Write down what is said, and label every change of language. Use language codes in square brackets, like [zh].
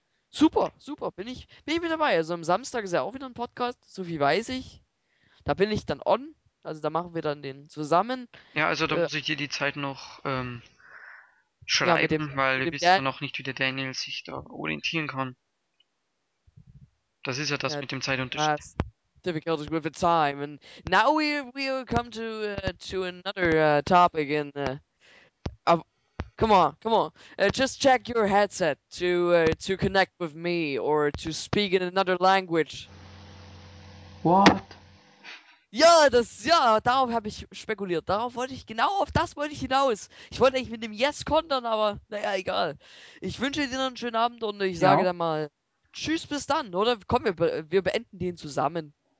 [de] Super, super, bin ich mit dabei. Also am Samstag ist ja auch wieder ein Podcast, so viel weiß ich. Da bin ich dann on. Also da machen wir dann den zusammen. Ja, also da muss ich dir die Zeit noch Ja, mit dem schreiben, weil du bist ja Daniel. noch nicht, wie der Daniel sich da orientieren kann. Das ist ja das mit dem Zeitunterschied. [en] That's difficult with the time. And now we come to another topic in Come on. Just check your headset to connect with me or to speak in another language. What? [de] Ja, darauf habe ich spekuliert. Darauf wollte ich, genau auf das wollte ich hinaus. Ich wollte eigentlich mit dem Yes kontern, aber naja, egal. Ich wünsche dir einen schönen Abend und ich sage Ja. dann mal Tschüss, bis dann, oder? Komm, wir beenden den zusammen.